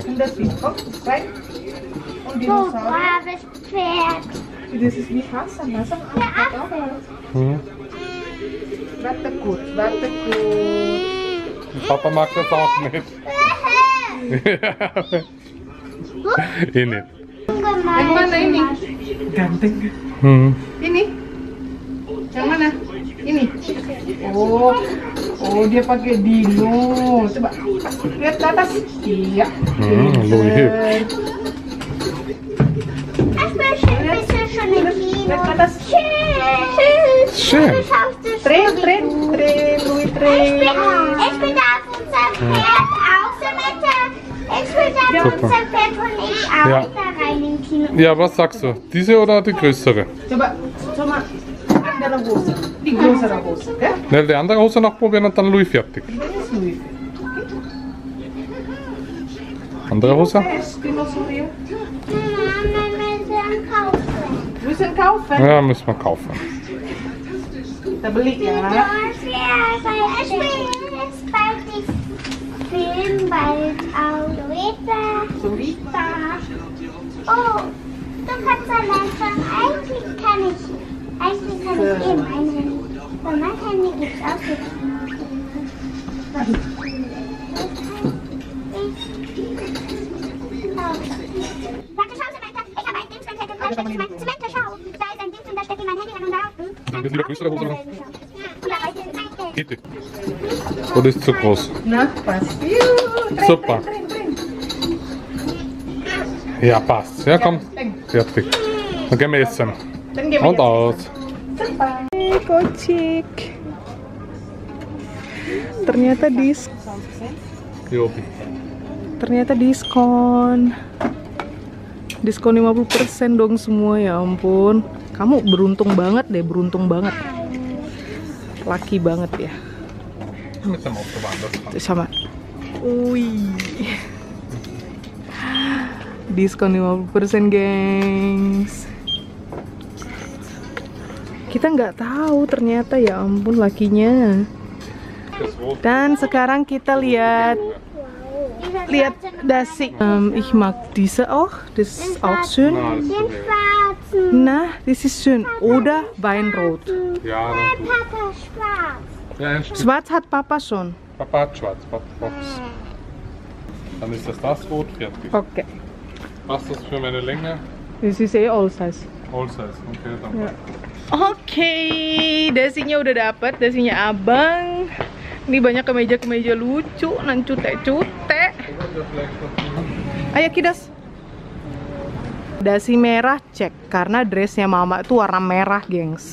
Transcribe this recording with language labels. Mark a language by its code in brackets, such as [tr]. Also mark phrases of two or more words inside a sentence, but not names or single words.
[de] Und das ist Kopf, rein. Und So, Dinosaurier. braves Pferd. Das ist wie Hassan. Hassan hat auch. Hm. Warte kurz. Papa mag das auch nicht. Eh nicht. [id] Yang mana ini? Ganteng. Hm. Ini? Yang mana? Ini? Oh dia pakai dino. Coba lihat ke atas. Iya. Louis Hip. Lihat ke atas. [de] Schön. Tren, Louis Tren. Ich bin da auf unserem Pferd auch so mit ich will da auf Super. unserem Pferd und ich auch Ja. da rein im Kino. Ja, was sagst du? Diese oder die größere? Coba andere Hose. Die größere Hose, ya? Ne, die andere Hose noch probieren und dann Louis fertig. [id] Ini Louis. [de] Andere Hose? Dinosaurier. Mama, wir müssen kaufen. Müssen kaufen. Ja, müssen wir kaufen. [id] Kita beli ya. [de] Ich will jetzt bald die Film bald auch Luisa. Surita. Oh, du kannst allein schon. Eigentlich kann ich eh mein Handy. Bei meinem Handy gibt es auch so. Warte, schau, Samantha. Ich habe ein Ding, Samantha, schau. Da ist ein Ding und da steckt in mein Handy rein und da. Dann wird wieder größere Hose noch. Und da reicht Geht die? Oder ist zu groß? [id] Nah, pas. [de] Super. Ja, passt. Ja, komm. Fertig. Dann gehen wir essen. [id] Dan gimana? [de] Und aus. [id] Kocik. Ternyata Jobi. ternyata diskon. Diskon 50% dong semua, ya ampun. Kamu beruntung banget deh, beruntung banget. Laki banget ya. [de] Mit dem Auto woanders fahren. [id] Tuh sama. Wih. Diskon 50%, gengs. Kita nggak tahu ternyata, ya ampun, lakinya. Dan sekarang kita lihat dasi. [de] Ich mag diese auch. Das ist auch schön. Den schwarzen. Na, das ist schön. Oder Weinrot. Ja, dann gut. Papa schwarz. Ja, ein Stück. Schwarz hat Papa schon. Papa hat schwarz. Papa Box. Dann ist das rot fertig. Oke. Passt das für meine Länge? Das ist eh [en] all size. All size. [de] Okay, dann. [id] Oke, dasinya udah dapet, dasinya abang. Ini banyak kemeja-kemeja lucu, nan cute-cute. Ayo kidas. Dasi merah cek, karena dressnya mama itu warna merah, gengs.